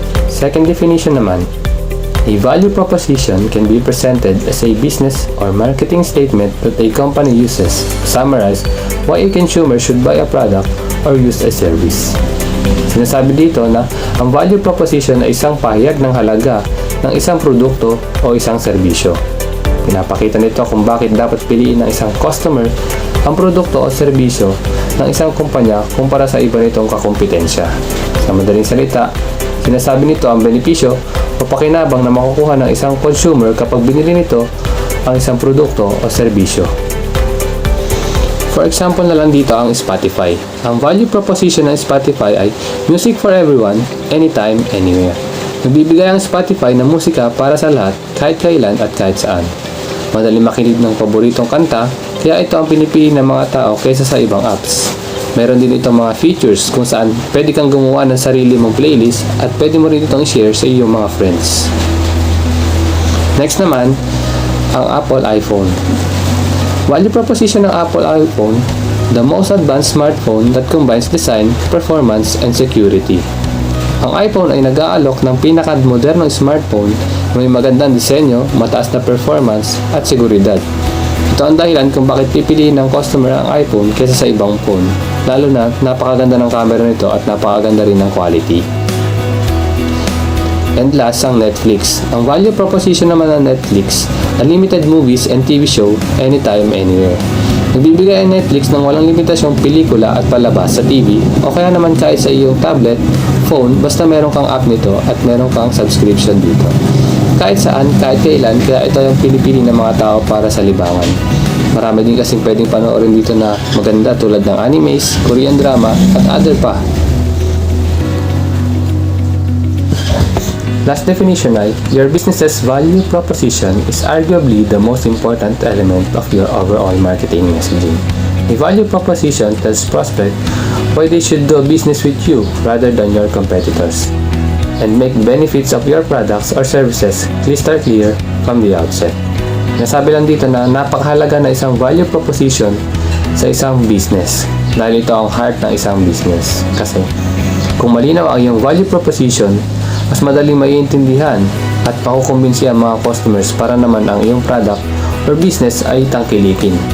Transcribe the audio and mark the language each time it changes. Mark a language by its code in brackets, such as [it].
[en] Second definition [tl] naman, [en] a value proposition can be presented as a business or marketing statement that a company uses to summarize why a consumer should buy a product or use a service. [tl] Sinasabi dito na ang value proposition ay isang pahayag ng halaga ng isang produkto o isang serbisyo. Pinapakita nito kung bakit dapat piliin ng isang customer ang produkto o serbisyo ng isang kumpanya kumpara sa iba nitong kakumpetensya. Sa madaling salita, sinasabi nito ang benepisyo o pakinabang na makukuha ng isang consumer kapag binili nito ang isang produkto o serbisyo. [en] For example [tl] na lang dito ang Spotify. Ang value proposition ng Spotify ay [en] music for everyone, anytime, anywhere. [tl] Nagbibigay ang Spotify ng musika para sa lahat, kahit kailan at kahit saan. Madali makinig ng paboritong kanta, Kaya ito ang pinipili ng mga tao kaysa sa ibang apps. Meron din itong mga features kung saan pwede kang gumawa ng sarili mong playlist at pwede mo rin itong i-share sa iyong mga friends. Next naman, ang Apple iPhone. [en] Value proposition ng Apple iPhone, the most advanced smartphone that combines design, performance, and security. [tl] Ang iPhone ay nag-aalok ng pinaka-modernong smartphone na may magandang disenyo, mataas na performance, at seguridad. Ito ang dahilan kung bakit pipiliin ng customer ang iPhone kaysa sa ibang phone, lalo na napakaganda ng camera nito at napakaganda rin ng quality. And last, ang Netflix. Ang value proposition naman ng [en] Netflix, unlimited movies and TV show anytime, anywhere. [tl] Nagbibigay ang Netflix ng walang limitasyong pelikula at palabas sa TV o kaya naman kahit sa iyong tablet, phone, basta meron kang app nito at meron kang subscription dito. Kahit saan, kahit kailan, kaya ito yung pinipili ng mga tao para sa libangan. Marami din kasing pwedeng panoorin dito na maganda tulad ng animes, Korean drama, at other pa. [en] Last definition ay, your business's value proposition is arguably the most important element of your overall marketing messaging. A value proposition tells prospect why they should do business with you rather than your competitors, and make benefits of your products or services crystal clear from the outset. [tl] Nasabi lang dito na napakahalaga na isang value proposition sa isang business dahil ito ang heart ng isang business. Kasi kung malinaw ang iyong value proposition, mas madaling maiintindihan at makukumbinsi ang mga customers para naman ang iyong product or business ay tangkilikin.